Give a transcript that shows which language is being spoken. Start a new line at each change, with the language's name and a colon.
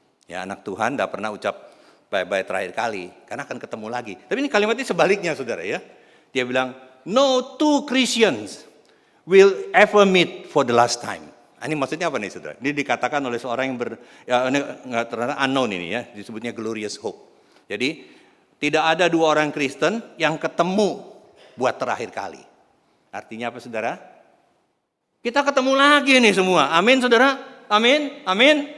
Indonesian: Ya anak Tuhan tidak pernah ucap bye-bye terakhir kali karena akan ketemu lagi. Tapi ini kalimatnya sebaliknya saudara ya. Dia bilang
English: no two Christians will ever meet for the last time.
Indonesian: Ini maksudnya apa nih saudara? Ini dikatakan oleh seorang yang ini ternyata unknown ini ya, disebutnya
English: glorious hope.
Indonesian: Jadi tidak ada dua orang Kristen yang ketemu buat terakhir kali. Artinya apa saudara? Kita ketemu lagi nih semua. Amin saudara? Amin? Amin?